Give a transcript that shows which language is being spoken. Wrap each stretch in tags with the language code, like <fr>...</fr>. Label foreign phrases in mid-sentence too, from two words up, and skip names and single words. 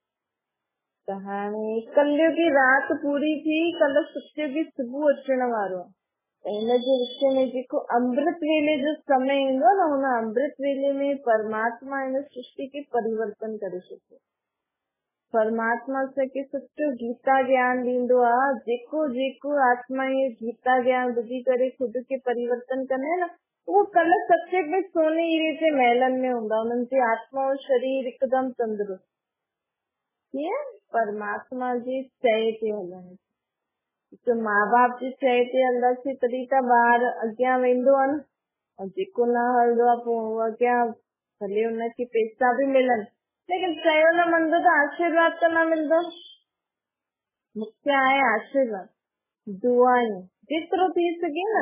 <sd>त हाणे कलयुग की राति पूरी थी, कल्ह सतयुग की सुबुह अचण वारो आहे। इन जे विच में जेको अमृत वेले जो समय ईंदो न, हुन अमृत वेले में परमात्मा इन सृष्टि खे परिवर्तन करे छॾियो। परमात्मा असांखे सच्चो गीता ज्ञान ॾींदो आहे। जेको जेको आत्मा ये गीता ज्ञान ॿुधी करे ख़ुदि खे परिवर्तन कंदा न, उहो कल्ह सतयुग में सोने हीरे जे महलनि में हूंदा। उन्हनि जी आत्मा और शरीर हिकदमि तंदुरुस्त। कीअं? परमात्मा जी चए ते हलनि। तो माँ बाप जी चए ते हलंदासीं तॾहिं त ॿार अॻियां वेंदो आहे न। और जेको न हलंदो आहे पोइ उहो अॻियां भले हुनखे पैसा बि मिलनि, लेकिन चयो न मञंदो त आशीर्वाद त न मिलंदो। मुख्य आहे आशीर्वाद, दुआयूं जेतिरो थी सघे न।</sd>